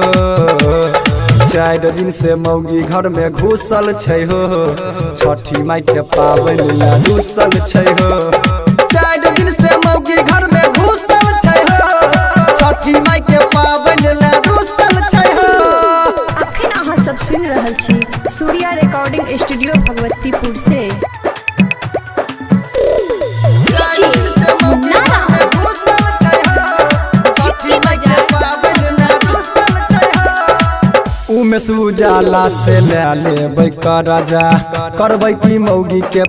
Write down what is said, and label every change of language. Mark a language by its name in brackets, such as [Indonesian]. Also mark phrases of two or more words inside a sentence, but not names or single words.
[Maithili] 4 दिन से मौगी घर में घुसल छै हो छठी माई के पाबनि ला रुसल छै हो 4 दिन से मौगी घर में घुसल छै हो छठी माई के पाबनि ला रुसल छै हो। अखन अहाँ सब सुनि रहल छी सूर्या रिकॉर्डिंग स्टूडियो भगवतीपुर से उमेश उजाला से ले लेबै करजा करबै की मौगी के